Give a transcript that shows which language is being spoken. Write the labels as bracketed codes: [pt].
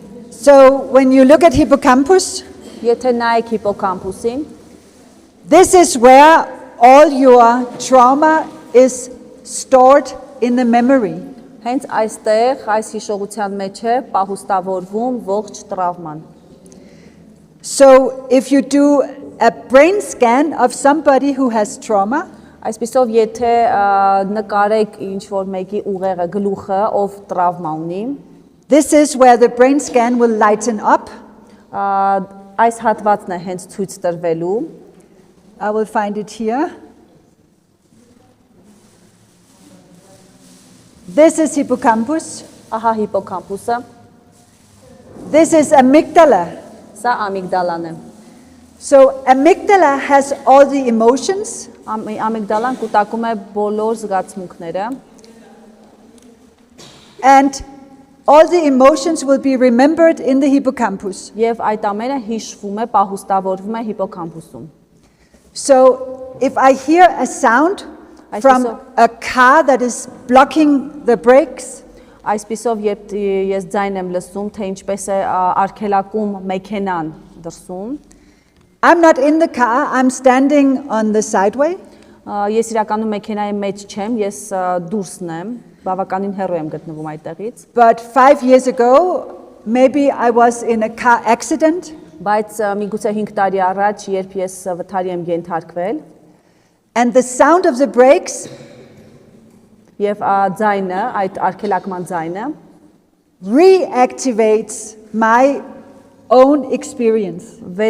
[en] So when you look at hippocampus, [hy] Եթե նայեք հիպոկամպուսին, [en] this is where all your trauma is stored in the memory. [hy] հենց այստեղ այս հիշողության մեջ է պահուստավորվում ողջ տրավման։ [en] So if you do a brain scan of somebody who has trauma, [hy] Այսպիսով եթե նկարեք ինչ որ մեկի ուղեղը գլուխը ով տրավմա ունի, [en] this is where the brain scan will lighten up. [hy] այս հատվածն է հենց ցույց տրվելու։ [en] I will find it here. This is hippocampus. [hy] Ահա հիպոկամպուսը, [en] This is amygdala. [hy] սա ամիգդալան է։ [en] So amygdala has all the emotions. [hy] Ամիգդալան կուտակում է բոլոր զգացմունքները [en] And all the emotions will be remembered in the hippocampus. [hy] եւ այդ ամենը հիշվում է, պահուստավորվում է հիպոկամպուսում։ [en] So if I hear a sound from a car that is blocking the brakes, [hy] Այսպիսով երբ ես ձայն եմ լսում, թե ինչպես է արգելակում մեքենան դրսում, [en] I'm not in the car, I'm standing on the sideway. [hy] Ես իրականում մեքենայի մեջ չեմ, ես դուրսն եմ, բավականին հեռու եմ գտնվում այդտեղից, [en] But 5 years ago, maybe I was in a car accident [hy] բայց միգուցե 5 տարի առաջ, երբ ես վթարի եմ ենթարկվել, [en] and the sound of the brakes [hy] եւ ձայնը, այդ արգելակման ձայնը [en] reactivates my own experience.